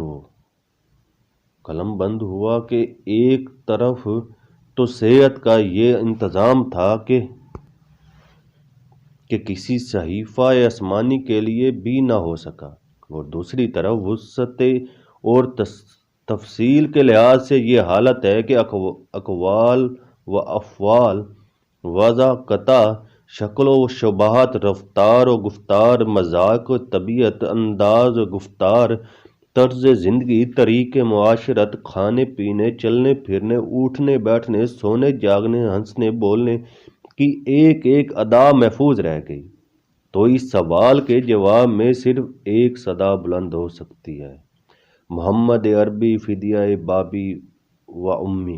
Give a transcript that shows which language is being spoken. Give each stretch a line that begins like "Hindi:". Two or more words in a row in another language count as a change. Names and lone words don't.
Urdu: بند ہوا کہ ایک طرف تو صحت کا یہ انتظام تھا کہ کسی صحیفہ آسمانی کے لیے بھی نہ ہو سکا، اور دوسری طرف وسعت اور تفصیل کے لحاظ سے یہ حالت ہے کہ اقوال و افعال، وضع قطع، شکل و شباہت، رفتار و گفتار، مذاق و طبیعت، انداز و گفتار، طرز زندگی، طریق معاشرت، کھانے پینے، چلنے پھرنے، اٹھنے بیٹھنے، سونے جاگنے، ہنسنے بولنے کی ایک ایک ادا محفوظ رہ گئی، تو اس سوال کے جواب میں صرف ایک صدا بلند ہو سکتی ہے: محمد عربی
Arabic: فدیہ بابی و امی۔